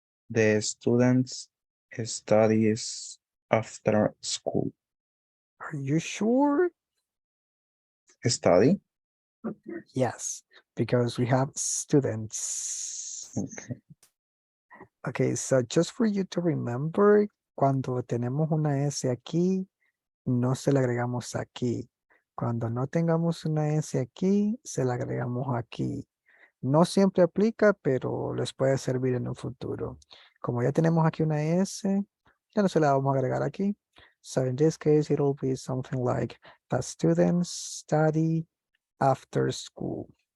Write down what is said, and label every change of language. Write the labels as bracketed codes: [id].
[en] The students studies after school. Are you sure? Study? Yes, because we have students. Okay. Okay, so just for you to remember, [es] cuando tenemos una S aquí, no se la agregamos aquí. Cuando no tengamos una S aquí, se la agregamos aquí. No siempre aplica, pero les puede servir en un futuro. Como ya tenemos aquí una S, ya no se la vamos a agregar aquí. [en] So in this case, it'll be something like the students study after school.